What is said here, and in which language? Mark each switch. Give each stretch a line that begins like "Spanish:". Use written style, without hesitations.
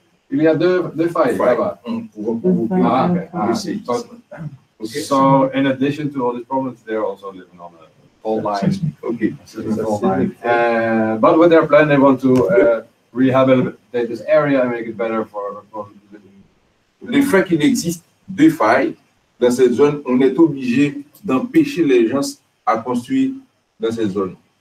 French: Il y a deux failles là-bas. Pouvant provoquer du séisme.
English: So, in addition to all these problems, they're also living on a fault line. Okay. Fault line. But with their plan, they want to rehabilitate this area and make it better for living.
French: Le fait qu'il existe deux failles dans cette zone, on est obligé d'empêcher les gens à construire dans cette zone.